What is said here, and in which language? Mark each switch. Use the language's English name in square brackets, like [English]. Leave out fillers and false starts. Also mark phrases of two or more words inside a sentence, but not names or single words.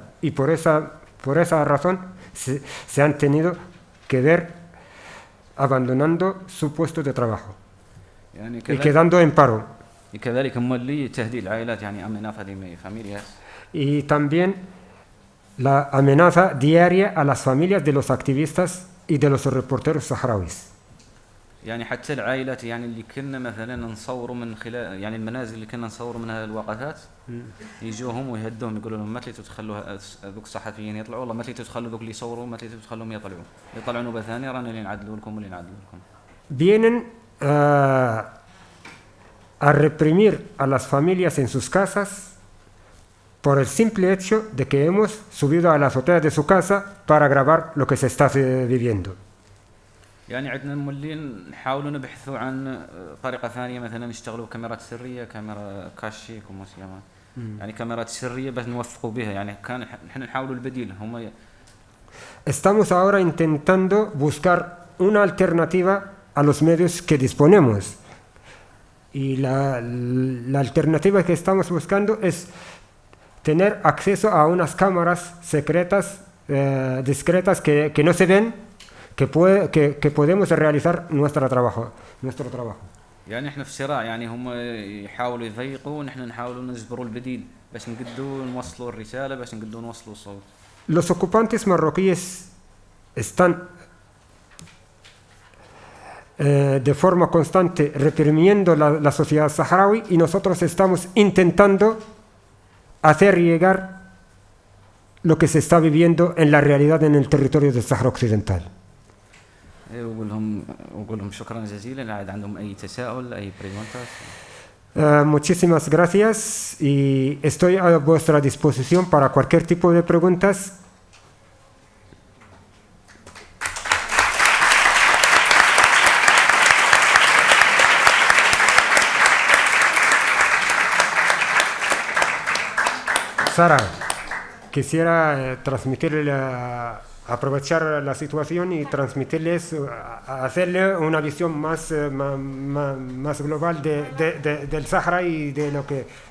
[Spanish] Y por esa razón se han tenido que ver abandonando su puesto de trabajo y quedando en paro. Y también la amenaza diaria a las familias de los activistas y de los reporteros saharauis. [Arabic] يعني حتى العائلات يعني اللي كنا مثلا نصوروا من خلال يعني المنازل اللي كنا نصوروا منها الوقفات يجوهم ويهدوهم يقولوا لهم ما تليتوا تخلوا ذوك الصحفيين يطلعوا والله ما تليتوا تخلوا ذوك اللي يصوروا ما تليتوا تخلوهم يطلعوا نوبة ثانية رانا اللي نعدلوا لكم واللي نعدلوا لكم. [Spanish] Vienen a reprimir a las familias en sus casas por el simple hecho de que hemos subido a la azotea de su casa para grabar lo que se está viviendo. [Arabic] يعني عندنا مولين نحاولوا نبحثوا عن طريقة ثانية مثلا نشتغلوا بكاميرات سرية كاميرا كاشي كوموسياما يعني كاميرات سرية بس نوثقوا بها يعني كان نحن نحاولوا البديل هم. [Spanish] Estamos ahora intentando buscar una alternativa a los medios que disponemos y la alternativa que estamos buscando es tener acceso a unas cámaras secretas, discretas que no se ven, que podemos realizar nuestro trabajo. [Arabic] يعني احنا في صراع يعني هم يحاولوا يضيقوا ونحن نحاولوا نجبروا البديل باش نقدروا نوصلوا الرسالة باش نقدروا نوصلوا الصوت. [Spanish] Los ocupantes marroquíes están de forma constante reprimiendo la sociedad saharaui y nosotros estamos intentando hacer llegar lo que se está viviendo en la realidad en el territorio del Sahara Occidental. [Arabic] وقول لهم شكرا جزيلا عندهم أي تساؤل أي preguntas. [Spanish] Muchísimas gracias y estoy a vuestra disposición para cualquier tipo de preguntas. Sara, quisiera aprovechar la situación y transmitirles, hacerle una visión más global del Sahara y de lo que...